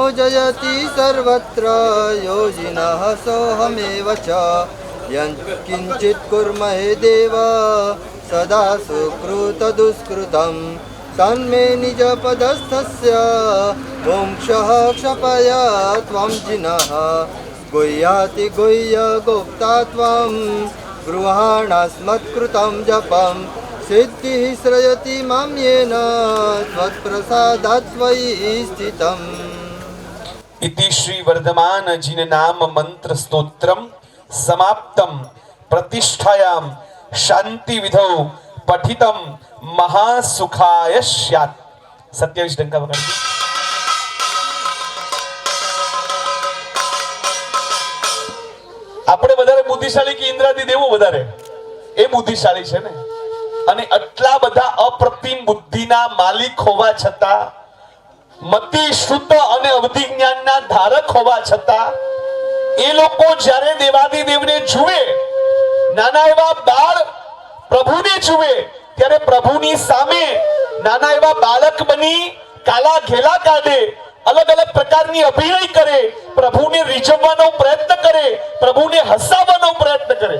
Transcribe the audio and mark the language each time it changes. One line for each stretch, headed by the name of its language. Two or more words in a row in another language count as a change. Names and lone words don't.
Sanskrit: जयति सर्वत्र योजिनः सोऽहमेव च यत्किञ्चित् कुर्महे देव सदा सुकृतदुष्कृतं तन्मे निजपदस्थस्य मोक्षः क्षपय त्वं जिनः गुह्याति गुह्य गुप्ता त्वं गृहाणास्मत्कृतं जपं सिद्धिः श्रयति मां येन त्वत्प्रसादात् त्वयि स्थितम्. इति श्री वर्धमान जिन नाम मंत्र स्तोत्रम समाप्तम प्रतिष्ठायाम शांति विधौ पठितम महासुखाय स्यात्.
Gujarati: 27 ડંકા વગાડજો. આપણે વધારે બુદ્ધિશાળી કે ઇન્દ્રાદી દેવો વધારે? એ બુદ્ધિશાળી છે ને. અને આટલા બધા અપ્રતિમ બુદ્ધિના માલિક હોવા છતાં, મતિ શુદ્ધ અને અવધિ જ્ઞાનના ધારક હોવા છતાં એ લોકો જ્યારે દેવાદિદેવને જુએ, નાના એવા બાળ પ્રભુને જુએ, ત્યારે પ્રભુની સામે નાના એવા બાળક બની કાલા ઘેલા કાઢે, અલગ અલગ પ્રકારની અભિનય કરે, પ્રભુને રીઝવવાનો પ્રયત્ન કરે, પ્રભુને હસાવવાનો પ્રયત્ન કરે.